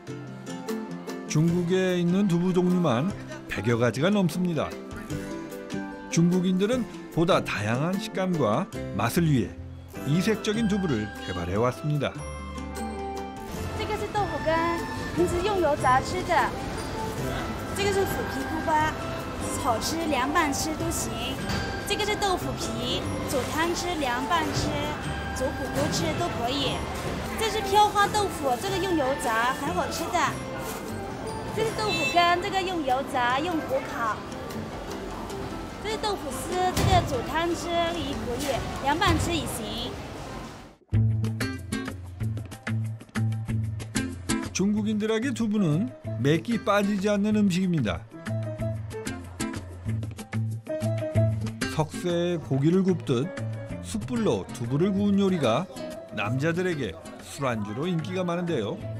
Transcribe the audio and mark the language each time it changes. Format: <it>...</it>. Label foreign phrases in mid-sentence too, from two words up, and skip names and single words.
<ko>중국에 있는 두부 종류만 100여 가지가 넘습니다. 중국인들은 보다 다양한 식감과 맛을 위해 이색적인 두부를 개발해 왔습니다.</ko> <zh>这个是豆腐干，平时用油炸吃的。这个是腐皮菇巴，炒吃、凉拌吃都行。这个是豆腐皮，煮汤吃、凉拌吃。煮骨头吃都可以，这是飘花豆腐，这个用油炸很好吃的。这是豆腐干，这个用油炸，用火烤。这是豆腐丝，这个煮汤吃也可以，凉拌吃也行。</zh> <ko>중국인들에게 두부는 매끼 빠지지 않는 음식입니다. 석쇠에 고기를 굽듯 숯불로 두부를 구운 요리가 남자들에게 술안주로 인기가 많은데요.</ko>